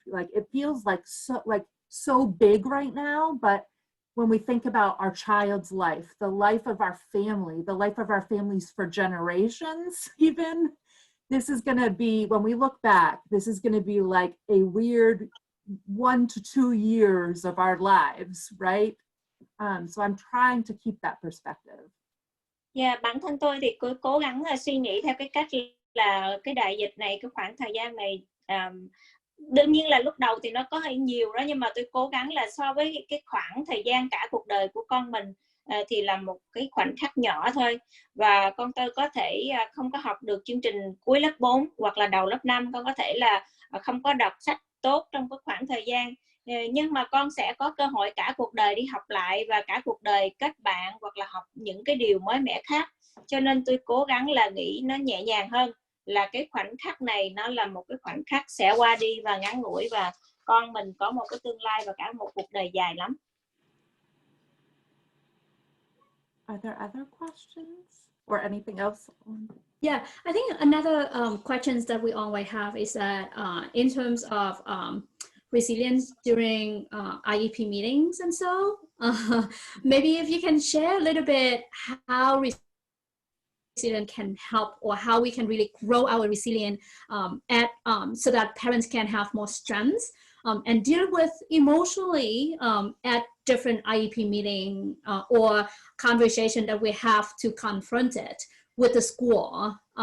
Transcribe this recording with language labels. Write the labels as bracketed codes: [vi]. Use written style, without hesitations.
[en] Like it feels like so big right now, but when we think about our child's life, the life of our family, the life of our families for generations even, this is gonna be, when we look back, this is gonna be like a weird 1 to 2 years of our lives, right? So I'm trying to keep that perspective. [vi] Yeah, bản thân tôi thì cứ cố gắng là suy nghĩ theo cái cách là cái đại dịch này, cái khoảng thời gian này, đương nhiên là lúc đầu thì nó có hơi nhiều đó, nhưng mà tôi cố gắng là so với cái khoảng thời gian cả cuộc đời của con mình thì là một cái khoảnh khắc nhỏ thôi. Và con tôi có thể không có học được chương trình cuối lớp 4 hoặc là đầu lớp 5, con có thể là không có đọc sách tốt trong cái khoảng thời gian, nhưng mà con sẽ có cơ hội cả cuộc đời đi học lại và cả cuộc đời kết bạn hoặc là học những cái điều mới mẻ khác. Cho nên tôi cố gắng là nghĩ nó nhẹ nhàng hơn, là cái khoảnh khắc này nó là một cái khoảnh khắc sẽ qua đi và ngắn ngủi, và con mình có một cái tương lai và cả một cuộc đời dài lắm. [en] Are there other questions or anything else? Yeah, I think another questions that we always have is that in terms of resilience during IEP meetings and so, maybe if you can share a little bit how resilience can help, or how we can really grow our resilience so that parents can have more strength and deal with emotionally at different IEP meeting or conversation that we have to confront it with the school.